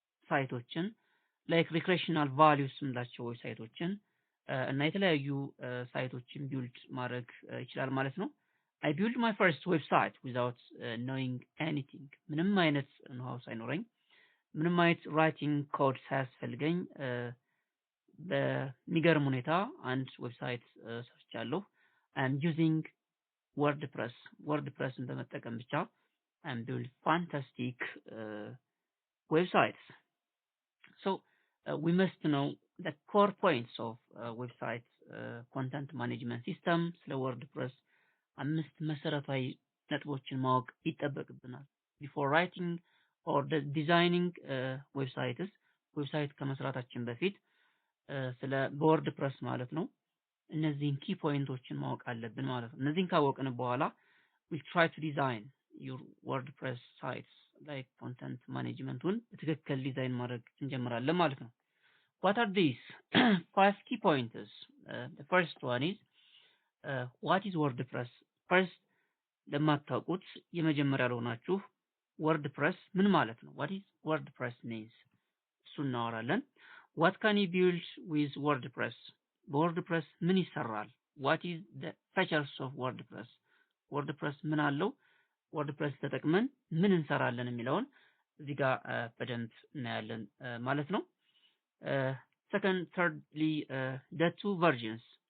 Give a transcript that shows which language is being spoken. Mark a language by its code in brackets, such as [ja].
[am] ሳይቶችን ላይክ ሪክሬሽናል ቫልዩስ የምንላቸው ሳይቶችን እና የተለያዩ ሳይቶችን ቢልድ ማድረግ ይችላል ማለት ነው። [en] I built my first website without knowing anything [am] ምንም አይነት ኖሃው ሳይኖረኝ ምንም አይነት ራይቲንግ ኮድ ሳያስፈልገኝ በሚገርም ሁኔታ አንድ ዌብሳይት ሰርቻለሁ። [en] I am using WordPressን [am] በመጠቀም ብቻ [en] and build fantastic websites. So we must know the core points of website content management system [am] ስለ WordPress አምስት መሰረታዊ ነጥቦችን ማወቅ ይጠበቅብናል [en] before writing or designing websites [am] ዌብሳይት ከመስራታችን በፊት ስለ WordPress ማለት ነው እነዚህን ኪ ፖይንቶችን ማወቅ አለብን ማለት ነው። እነዚህን ካወቅን በኋላ [en] we try to design your WordPress sites [am] like content managementን በትክክል ዲዛይን ማድረግ እንጀምራለን ማለት ነው። [en] What are these 5 key pointers? The first one is what is WordPress? [am] First ለማታውቁት የመጀመሪያ ለሆናችሁ WordPress ምን ማለት ነው? [en] What is WordPress means? [am] እሱን እናወራለን። [en] What can you build with WordPress? [am] በWordPress ምን ይሰራል? [en] What is the features of WordPress? [am] WordPress ምን አለው? WordPress ተጠቅመን ምን እንሰራለን የሚለውን እዚህ ጋር በደንብ እናያለን ማለት ነው። [en] Second, thirdly, the two versions.